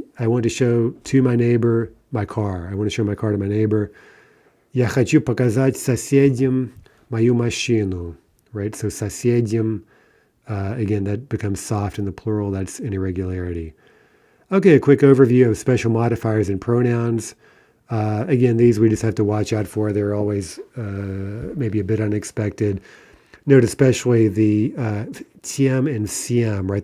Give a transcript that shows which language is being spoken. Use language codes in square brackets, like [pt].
[en] I want to show to my neighbor my car. I want to show my car to my neighbor. [ru] Я хочу показать соседям мою машину. [en] Right, so соседям, again, that becomes soft in the plural. That's an irregularity. Okay, a quick overview of special modifiers and pronouns. Again, these we just have to watch out for. They're always maybe a bit unexpected. Note especially the тем and всем, right?